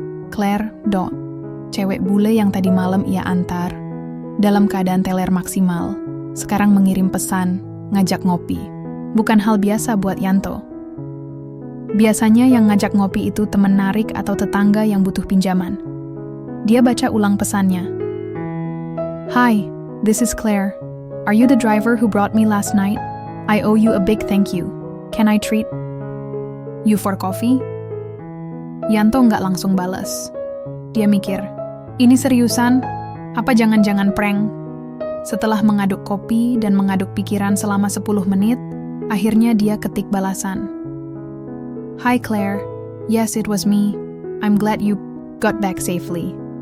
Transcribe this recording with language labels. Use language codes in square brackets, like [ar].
[id] Claire, cewek bule yang tadi malam ia antar, dalam keadaan teler maksimal, sekarang mengirim pesan, ngajak ngopi. Bukan hal biasa buat Yanto. Biasanya yang ngajak ngopi itu teman narik atau tetangga yang butuh pinjaman. Dia baca ulang pesannya. [en] "Hi, this is Claire. Are you the driver who brought me last night? I owe you a big thank you. Can I treat you for coffee?" [id] Yanto nggak langsung balas. Dia mikir, ini seriusan? Apa jangan-jangan prank? Setelah mengaduk kopi dan mengaduk pikiran selama 10 menit, akhirnya dia ketik balasan. [en] "Hi Claire, yes it was me. I'm glad you got back safely.